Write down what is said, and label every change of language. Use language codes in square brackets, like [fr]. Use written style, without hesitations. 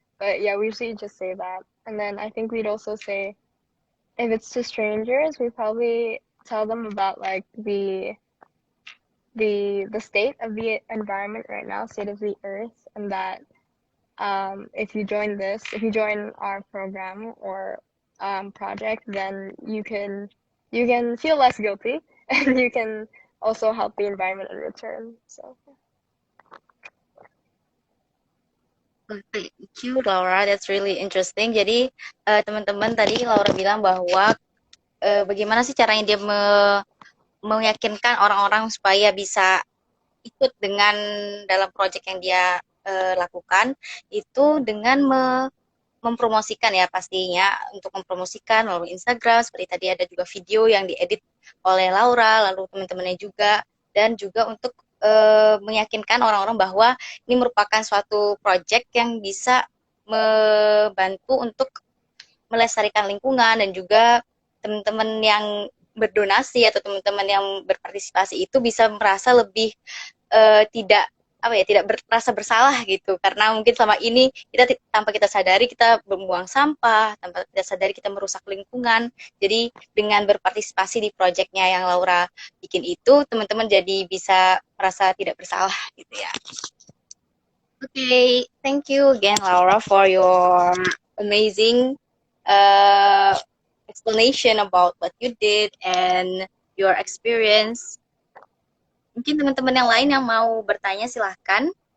[en] But yeah, we usually just say that. And then I think we'd also say, if it's to strangers, we probably tell them about like the state of the environment right now, state of the earth, and that if you join our program or project, then you can feel less guilty and you can also help the environment in return. So Thank you, Laura. That's really interesting. [id] Jadi teman-teman tadi Laura bilang bahwa bagaimana sih caranya dia meyakinkan orang-orang supaya bisa ikut dengan dalam proyek yang dia lakukan itu dengan mempromosikan ya pastinya untuk mempromosikan melalui Instagram seperti tadi ada juga video yang diedit oleh Laura lalu teman-temannya juga dan juga untuk meyakinkan orang-orang bahwa ini merupakan suatu proyek yang bisa membantu untuk melestarikan lingkungan dan juga teman-teman yang berdonasi atau teman-teman yang berpartisipasi itu bisa merasa lebih tidak merasa bersalah gitu karena mungkin selama ini kita tanpa kita sadari kita membuang sampah, tanpa kita sadari kita merusak lingkungan. Jadi dengan berpartisipasi di proyeknya yang Laura bikin itu teman-teman jadi bisa merasa tidak bersalah gitu ya. [en] Okay, thank you again Laura for your amazing explanation about what you did and your experience. [id] Mungkin teman-teman yang lain yang mau bertanya silahkan.